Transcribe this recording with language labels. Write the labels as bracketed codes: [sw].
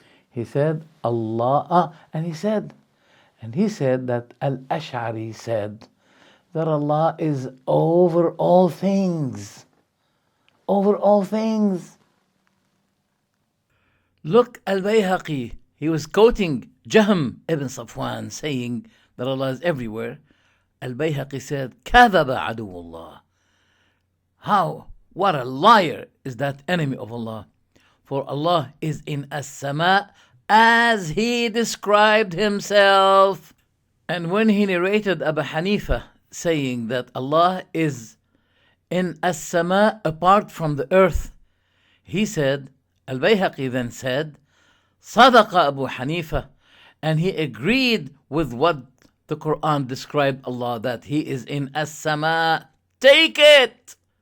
[en] He said Allah, and he said that Al-Ash'ari said that Allah is over all things. Over all things. Look, Al-Bayhaqi, he was quoting Jahm ibn Safwan saying that Allah is everywhere. Al-Bayhaqi said, [ar] كَذَبَ عَدُوُ اللَّهِ. [en] How? What a liar is that enemy of Allah. For Allah is in as-sama as He described Himself. And when he narrated Abu Hanifa saying that Allah is in as-sama apart from the earth, he said, Al-Bayhaqi then said, [ar] Sadaqa Abu Hanifa, [en] and he agreed with what the Quran described Allah, that He is in as-sama. Take it!